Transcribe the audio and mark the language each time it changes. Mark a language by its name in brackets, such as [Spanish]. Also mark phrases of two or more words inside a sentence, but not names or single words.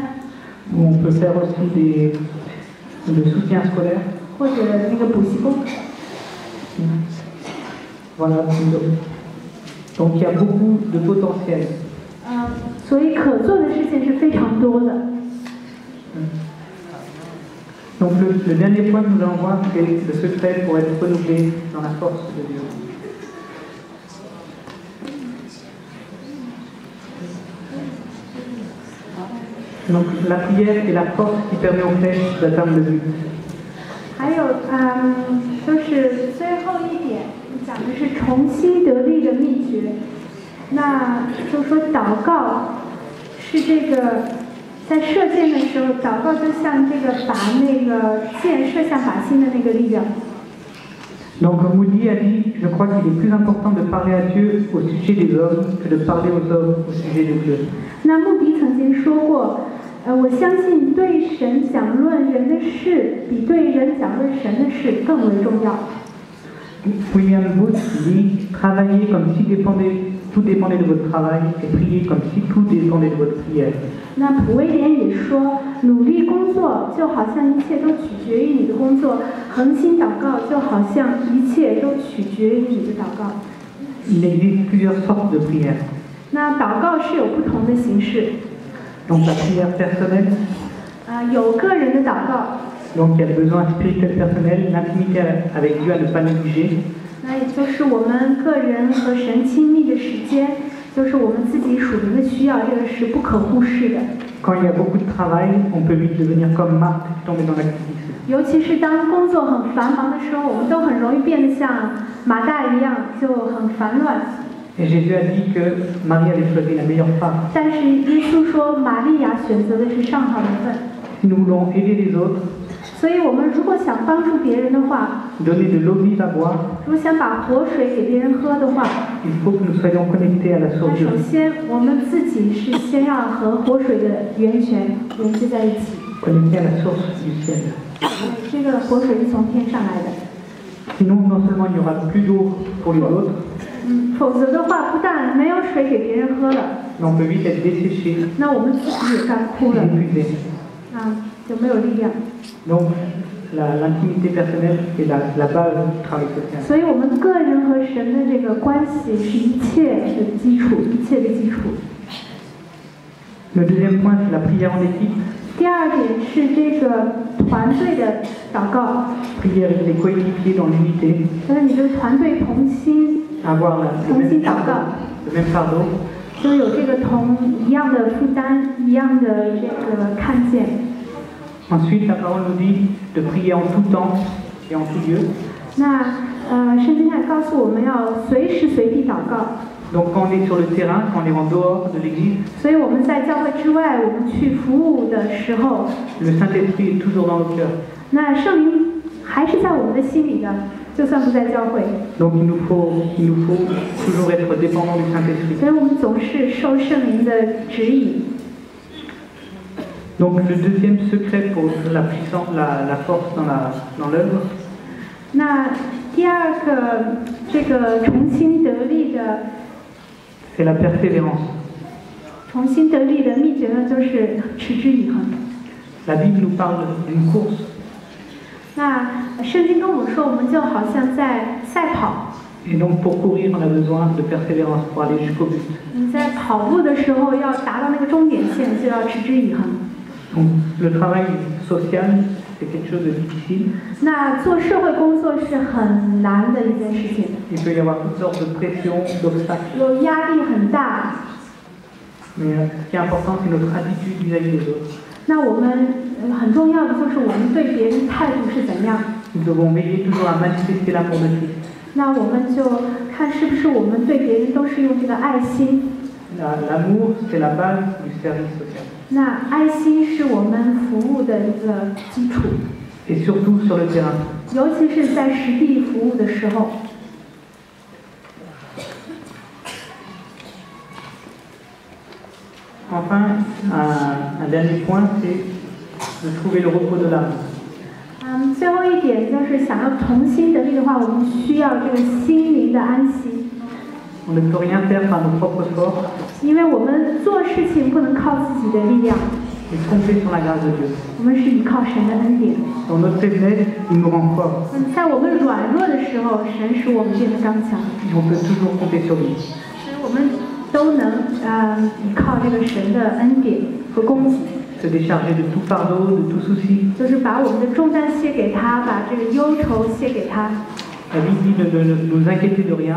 [French] Où on peut faire aussi le soutien scolaire. [Chinese] 或者那个补习工。 [French] Voilà. Donc il y a beaucoup de potentiel. [Chinese] 所以可做的事情是非常多的。 [French] Donc le dernier point que nous allons voir, c'est le secret pour être renouvelé dans la force de Dieu. Donc la prière est la force qui permet aux flèches d'atteindre le but. [Chinese] 还有就是最后一点讲的是重新得力的秘诀。那就说祷告是这个在射箭的时候，祷告就像这个把那个箭射向靶心的那个力量。 [French] Donc Moody a dit, je crois qu'il est plus important de parler à Dieu au sujet des hommes que de parler aux hommes au sujet de Dieu. [Chinese] 那穆迪曾经说过，我相信对神讲论人的事，比对人讲论神的事更为重要。 [French] William Booth dit, travaillez comme si tout dépendait de votre travail et priez comme si tout dépendait de votre prière. [Chinese] 那普威廉也说，努力工作就好像一切都取决于你的工作，恒心祷告就好像一切都取决于你的祷告。 [French] Il existe plusieurs sortes de prières. [Chinese] 那祷告是有不同的形式。 [French] Donc la prière personnelle. [Chinese] 有个人的祷告。 [French] Donc il y a le besoin spirituel personnel, l'intimité avec Dieu à ne pas négliger. [Chinese] 那也就是我们个人和神亲密的时间，就是我们自己属灵的需要，这个是不可忽视的。 [French] Quand il y a beaucoup de travail, on peut vite devenir comme Marthe, tomber dans l'activisme. [Chinese] 尤其是当工作很繁忙的时候，我们都很容易变得像马大一样，就很烦乱。 [French] Et Jésus a dit que Marie avait choisi la meilleure part. [Chinese] 但是耶稣说，玛利亚选择的是上好的份。 [French] Si nous voulons aider les autres, [Chinese] 所以我们如果想帮助别人的话， [French] donner de l'eau vive à boire, [Chinese] 如果想把活水给别人喝的话， [French] il faut que nous soyons connectés à la [Chinese] 那 [French] source de [Chinese] 首 [French] vie. [Chinese] 先我们自己是先要和活水的源泉连接在一起。 [French] Connectés à la source du ciel. [Chinese] 这个活水是从天上来的。 [French] Sinon, non seulement il n'y aura plus d'eau pour les autres, [Chinese] 否则的话，不但没有水给别人喝了， [French] mais on peut vite être desséché, [Chinese] 那我们自己也干枯了， [French] épuisé. [Chinese] 就没有力量。 [French] Donc l'intimité personnelle est la base du travail social. [Chinese] 所以我们个人和神的这个关系是一切的基础，一切的基础。 [French] Le deuxième point, c'est la prière en équipe. [Chinese] 第二点是这个团队的祷告， [French] Prier avec les coéquipiers dans l'unité, [Chinese] 就是你这个团队同心， [French] avoir le même fardeau. [Chinese] 就有这个一样的负担，一样的这个看见。 [French] Ensuite, la parole nous dit de prier en tout temps et en tout lieu. [Chinese] 那圣经上告诉我们要随时随地祷告。 [French] Donc quand on est sur le terrain, quand on est en dehors de l'église, [Chinese] 所以我们在教会之外，我们去服务的时候， [French] le Saint-Esprit est toujours dans nos cœurs. [Chinese] 那圣灵还是在我们的心里的，就算不在教会。 [French] Donc il nous faut toujours être dépendant du Saint-Esprit. [Chinese] 所以我们总是受圣灵的指引。 [French] Donc le deuxième secret pour la puissance, la force dans l'œuvre, [Chinese] 那第二个这个重新得力的 [French] c'est la persévérance. [Chinese] 重新得力的秘诀呢，就是持之以恒。 [French] La Bible nous parle d'une course. [Chinese] 那圣经跟我们说，我们就好像在赛跑。 [French] Et donc pour courir, on a besoin de persévérance pour aller jusqu'au but. [Chinese] 你在跑步的时候要达到那个终点线，就要持之以恒。 [French] Donc le travail social, c'est quelque chose de difficile. [Chinese] 那做社会工作是很难的一件事情， [French] Il peut y avoir toutes sortes de pressions, d'obstacles. [Chinese] 有压力很大。 [French] Mais ce qui est important, c'est notre attitude vis-à-vis des autres. [Chinese] 那我们很重要的就是我们对别人态度是怎样。 [French] Nous devons veiller toujours à manifester l'amour de Christ. [Chinese] 那我们就看是不是我们对别人都是用这个爱心。 [French] L'amour, c'est la base du service social. [Chinese] 那爱心是我们服务的一个基础， [French] Et surtout sur le terrain. [Chinese] 尤其是在实地服务的时候。 [French] Enfin, un dernier point, c'est de trouver le repos de l'âme. [Chinese] 最后一点就是想要重新得力的话，我们需要这个心灵的安息。 [French] On ne peut rien faire par nos propres forces [Chinese] 因为我们做事情不能靠自己的力量， [French] et compter sur la grâce de Dieu. [Chinese] 我们是依靠神的恩典。 [French] Dans notre faiblesse, il nous rend forts. [Chinese] 在我们软弱的时候，神使我们变得刚强， [French] Et on peut toujours compter sur lui. [Chinese] 使我们都能依靠这个神的恩典和供给， [French] Se décharger de tout fardeau, de tout souci. [Chinese] 就是把我们的重担卸给他，把这个忧愁卸给他， [French] La Bible dit de ne nous inquiéter de rien,